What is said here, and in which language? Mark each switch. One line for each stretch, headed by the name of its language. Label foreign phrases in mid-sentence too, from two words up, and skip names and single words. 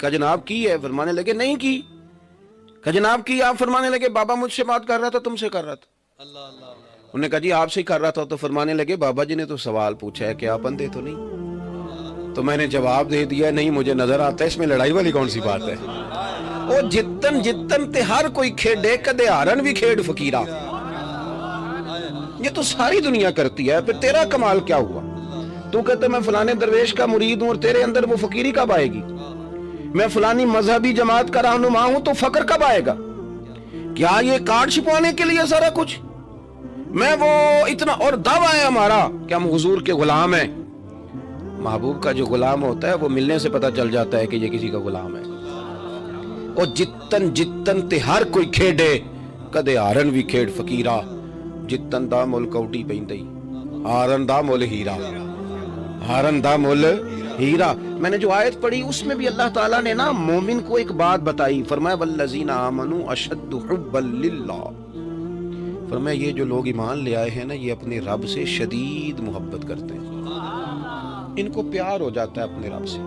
Urdu: کہا جناب کی ہے؟ فرمانے لگے نہیں کی۔ کہا جناب کی؟ آپ فرمانے لگے بابا مجھ سے بات کر رہا تھا، تم سے کر رہا تھا۔ انہوں نے کہا جی آپ سے ہی کر رہا تھا. تو فرمانے لگے بابا جی نے تو سوال پوچھا ہے کہ آپ اندھے تو نہیں؟ تو میں نے جواب دے دیا نہیں مجھے نظر آتا ہے, اس میں لڑائی والی کون سی بات ہے.
Punjabi: او جتن جتن تے ہر کوئی کھیڈے کدے ہارن بھی کھیڈ فقیرہ,
Urdu: یہ تو ساری دنیا کرتی ہے, پھر تیرا کمال کیا ہوا؟ تو کہتے میں فلانے درویش کا مرید ہوں اور تیرے اندر وہ فقیری کب آئے گی؟ میں فلانی مذہبی جماعت کا رہنما ہوں تو فقر کب آئے گا؟ کیا یہ کارڈ چھپوانے کے لیے سارا کچھ؟ میں وہ اتنا, اور دعویٰ ہے ہمارا کہ ہم حضور کے غلام ہیں. محبوب کا جو غلام ہوتا ہے وہ ملنے سے پتہ چل جاتا ہے کہ یہ کسی کا غلام ہے.
Punjabi: اور جتن جتن تے ہر کوئی کھیڈے کدے ہارن بھی کھیڈ فقیرہ, جتن دا مل کوٹی پیندی ہارن دا مل ہیرا, ہارن دا مل ہیرا.
Urdu: میں نے جو آیت پڑھی اس میں بھی اللہ تعالیٰ نے نا مومن کو ایک بات بتائی, فرمایا
Arabic: والذین آمنوا اشد حبا للہ.
Urdu: فرمایا یہ جو لوگ ایمان لے آئے ہیں نا یہ اپنے رب سے شدید محبت کرتے ہیں, ان کو پیار ہو جاتا ہے اپنے رب سے.